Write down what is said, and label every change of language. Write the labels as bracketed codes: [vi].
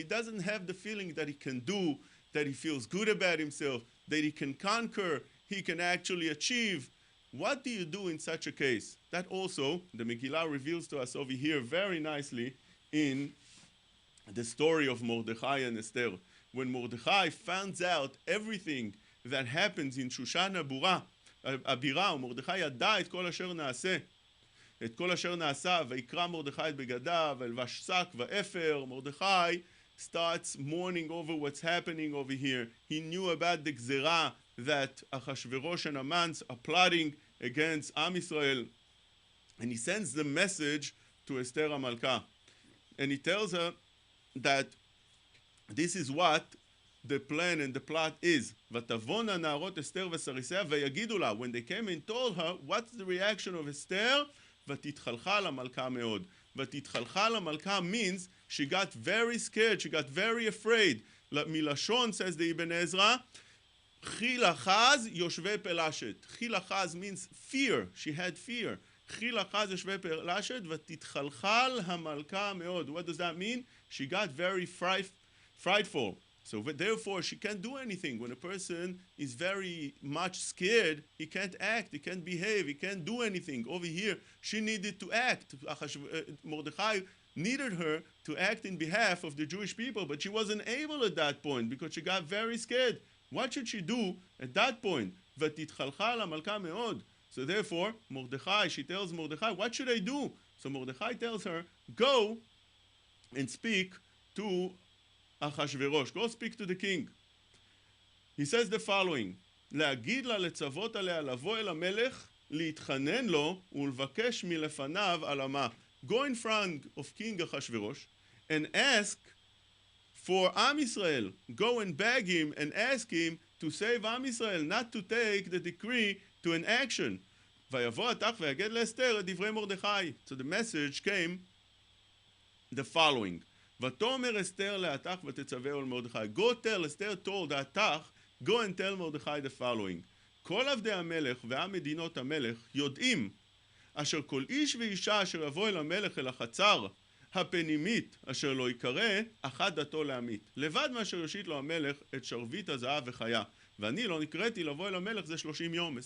[en] He doesn't have the feeling that he can do, that he feels good about himself, that he can conquer, he can actually achieve. What do you do in such a case? That also the Megillah reveals to us over here very nicely in the story of Mordechai and Esther. When Mordechai finds out everything that happens in Shushan [he] הבירה, ומרדכי ידע את כל אשר נעשה, את כל אשר נעשה, ויקרא מרדכי את בגדיו, וילבש שק ואפר. [en] Mordechai starts mourning over what's happening over here. He knew about the gzera that Achashverosh and Haman are plotting against Am Yisrael, and he sends the message to Esther HaMalka, and he tells her that this is what the plan and the plot is. [he] ותבואנה נערות אסתר ושריסיה ויגידו לה. [en] When they came and told her, what's the reaction of Esther? [he] ותתחלחל המלכה מאוד. ותתחלחל המלכה [en] means she got very scared, she got very afraid. [he] מלשון, [en] says the Ibn Ezra, [he] חיל אחז יושבי פלשת. חיל אחז [en] means fear, she had fear. [he] חיל אחז יושבי פלשת ותתחלחל המלכה מאוד. [en] What does that mean? She got very frightful. So therefore, she can't do anything. When a person is very much scared, he can't act, he can't behave, he can't do anything. Over here, she needed to act. Mordechai needed her to act in behalf of the Jewish people, but she wasn't able at that point because she got very scared. What should she do at that point? [he] ותתחלחל המלכה מאוד. [en] So therefore, Mordechai, she tells Mordechai, what should I do? So Mordechai tells her, go and speak to Achashverosh. Go speak to the king. He says the following, [he] להגיד לה לצוות עליה לבוא אל המלך, להתחנן לו ולבקש מלפניו על המה. [en] Go in front of King Achashverosh and ask for Am Yisrael. Go and beg him and ask him to save Am Yisrael, not to take the decree to an action. [he] ויבוא התח ויגד לאסתר את דברי מרדכי. [en] So the message came the following. [he] ותאמר אסתר להתח ותצווהו אל מרדכי. [en] Go tell, Esther told התח, go and tell Mordechai the following. [he] כל עבדי המלך ועם מדינות המלך יודעים אשר כל איש ואישה אשר יבוא אל המלך אל החצר הפנימית אשר לא יקרא אחת דתו לעמית. לבד מאשר יושיט לו המלך את שרביט הזהב וחיה. ואני לא נקראתי לבוא אל המלך זה 30 יום.